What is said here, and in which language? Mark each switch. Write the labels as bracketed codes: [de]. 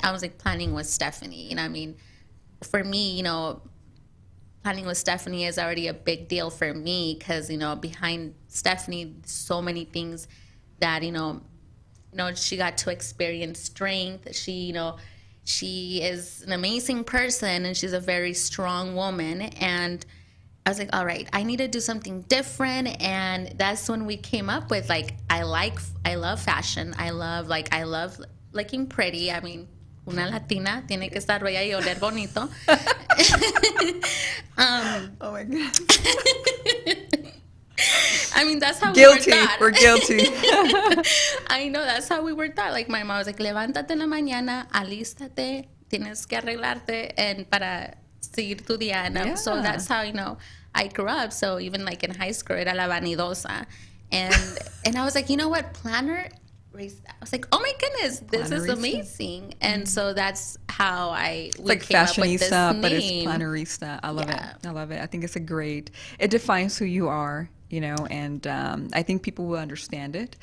[en] I was like, planning with Stephanie. I mean, for me, planning with Stephanie is already a big deal for me because, behind Stephanie, so many things that, she got to experience strength. She is an amazing person, and she's a very strong woman. And I was like, all right, I need to do something different. And that's when we came up with like, I love fashion. I love looking pretty. I mean, [es] una latina tiene que estar bella y oler bonito. [en] Oh my God. I mean, that's how Guilty. we were taught. We're guilty. I know, that's how we were taught. Like, my mom was like, [es] levántate en la mañana, alístate, tienes que arreglarte [en] and [es] para seguir tu día. [en] And so that's how, I grew up. So even like in high school, [es] era la vanidosa. [en] And I was like, you know what, Planner? I was like, oh my goodness, this is amazing. And so that's how we like came up with this fashionista, name. but it's Plannerista. I love it. I love it. I think it's it defines who you are, and I think people will understand it.